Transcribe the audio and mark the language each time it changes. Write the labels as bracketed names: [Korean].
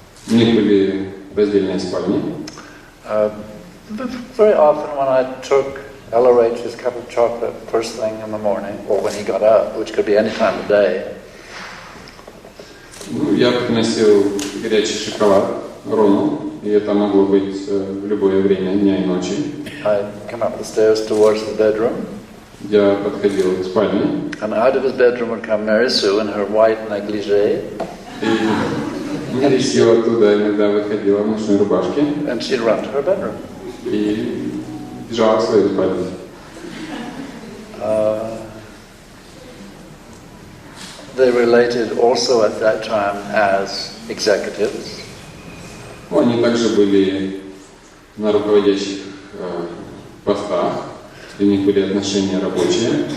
[Russian] У них были раздельные спальни. [English] Very often when I took LRH's cup of chocolate first thing in the morning, or when he got up, which could be any time of day. [Russian] Я приносил горячий шоколад Рону, и это могло быть в любое время дня и ночи. [English] I'd come up the stairs towards the bedroom. [Russian] Я подходил к спальне. [English] And out of his bedroom would come Mary Sue in her white negligee. [Russian] И Мэри Сью оттуда иногда выходила в ночной рубашке. [English] And she'd run to her bedroom. [Russian] И бежала в свою спальню. [English] They related also at that time as executives. [Russian] Они также были на руководящих постах, и у них были отношения рабочие.